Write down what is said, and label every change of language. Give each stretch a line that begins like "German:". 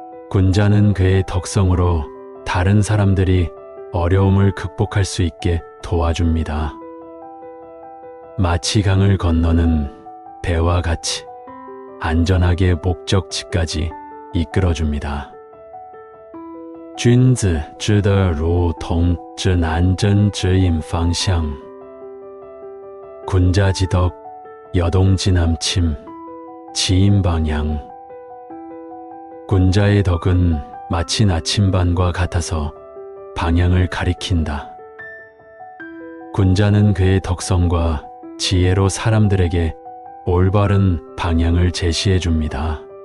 Korean: 군자는 그의 덕성으로 다른 사람들이 어려움을 극복할 수 있게 도와줍니다. 마치 강을 건너는 배와 같이 안전하게 목적지까지 이끌어줍니다.
Chinese: 君子之德如同指南针指引方向.
Korean: 군자지덕 여동지남침 지인방향. 군자의 덕은 마치 나침반과 같아서 방향을 가리킨다. 군자는 그의 덕성과 지혜로 사람들에게 올바른 방향을 제시해 줍니다.